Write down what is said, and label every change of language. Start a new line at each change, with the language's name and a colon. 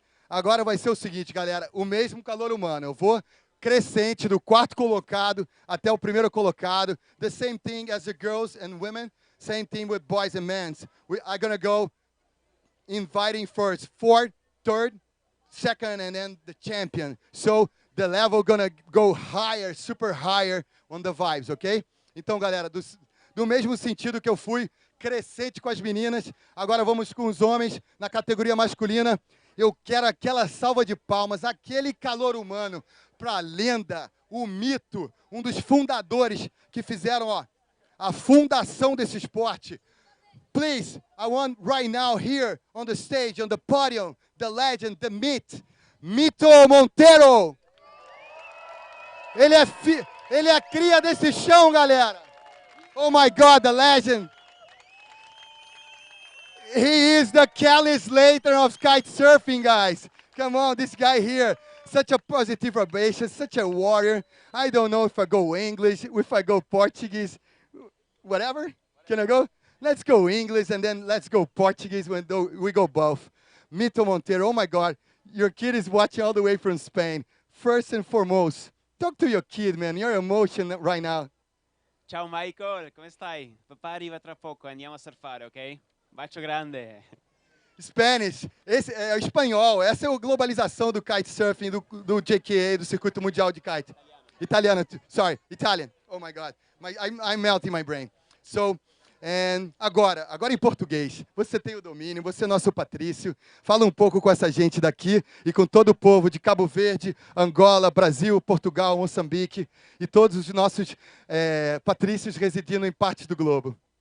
Portuguese: Agora vai ser o seguinte, galera. O mesmo calor humano. Eu vou crescente do 4º colocado até o 1º colocado.
English: The same thing as the girls and women. Same thing with boys and men. I'm going to go inviting first, 4th, 3rd, 2nd, and then the champion. So the level gonna go higher, super higher on the vibes, ok?
Portuguese: Então, galera, do mesmo sentido que eu fui crescente com as meninas, agora vamos com os homens na categoria masculina. Eu quero aquela salva de palmas, aquele calor humano para a lenda, o Mito, um dos fundadores que fizeram a fundação desse esporte.
English: Please, I want right now here on the stage, on the podium, the legend, the myth, Mitu Monteiro.
Portuguese: Ele é a cria desse chão, galera.
English: Oh my God, the legend. He is the Kelly Slater of kite surfing, guys. Come on, this guy here, such a positive vibration, such a warrior. I don't know if I go English, if I go Portuguese, whatever. Can I go? Let's go English and then let's go Portuguese when we go both. Mitu Monteiro, oh my God, your kid is watching all the way from Spain. First and foremost, talk to your kid, man. Your emotion right now.
Italian: Ciao Michael, come stai? Papà arriva tra poco, andiamo a surfare, ok? Bacio grande.
Portuguese: Spanish, esse é o espanhol, essa é a globalização do kitesurfing, do GKA, do Circuito Mundial de Kite.
English: Italiano, sorry, Italian. Oh my God, I'm melting my brain.
Portuguese: So, agora em português, você tem o domínio, você é nosso Patrício, fala um pouco com essa gente daqui e com todo o povo de Cabo Verde, Angola, Brasil, Portugal, Moçambique e todos os nossos patrícios residindo em partes do globo.